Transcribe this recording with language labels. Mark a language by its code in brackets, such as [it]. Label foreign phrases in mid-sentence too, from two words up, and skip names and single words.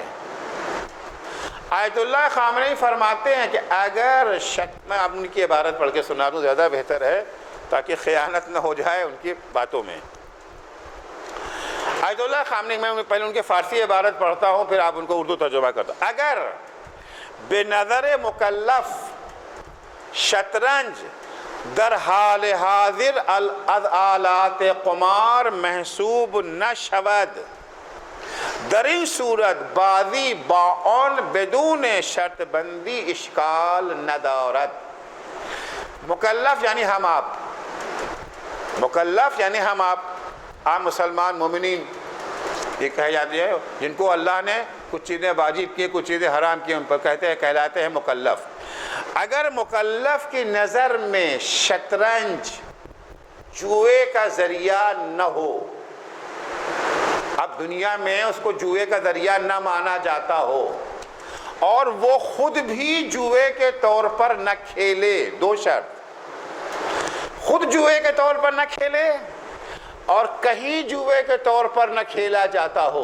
[ur] آیت اللہ خامنئی فرماتے ہیں کہ اگر میں اب ان کی عبارت پڑھ کے سنا دوں زیادہ بہتر ہے تاکہ خیانت نہ ہو جائے ان کی باتوں میں۔ آیت اللہ خامنئی، میں پہلے ان کے فارسی عبارت پڑھتا ہوں پھر آپ ان کو اردو ترجمہ کرتا ہوں۔ [fa] اگر بے نظر مکلف شطرنج در حال حاضر آلات قمار محسوب نہ شود، در این صورت بازی با آن بدون شرط بندی اشکال ندارد۔ [ur] مکلف یعنی ہم آپ، مکلف یعنی ہم آپ مسلمان مومنین یہ کہے جاتے ہیں جن کو اللہ نے کچھ چیزیں واجب کی کچھ چیزیں حرام کی، ان پر کہلاتے ہیں مکلف۔ اگر مکلف کی نظر میں شطرنج جوئے کا ذریعہ نہ ہو، اب دنیا میں اس کو جوئے کا ذریعہ نہ مانا جاتا ہو اور وہ خود بھی جوئے کے طور پر نہ کھیلے، دو شرط، خود جوئے کے طور پر نہ کھیلے اور کہیں جوئے کے طور پر نہ کھیلا جاتا ہو۔